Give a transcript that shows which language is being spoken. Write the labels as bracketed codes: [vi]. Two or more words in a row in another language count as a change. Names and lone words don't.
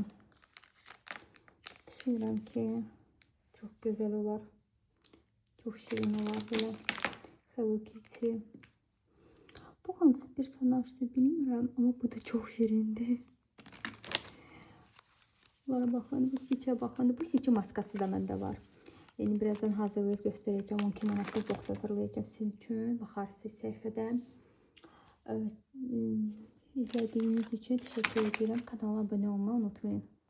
[az] Düşünürəm ki çox gözəl olar. Çox şirin olar belə. Hello Kitty. Bu hansı personajdır bilmirəm [tr] ama bu da çok şirindi. [az] Bunlara baxın, bu Stitch'e baxın. Bu Stitch'in maskası da məndə var. [tr] Yani birazdan hazırlayıp göstereceğim. 12 manatlık boks hazırlayacağım sizin için. [az] Bakarsınız səhifədən. [tr] İzlediğiniz için teşekkür ederim. Kanala abone olmayı unutmayın.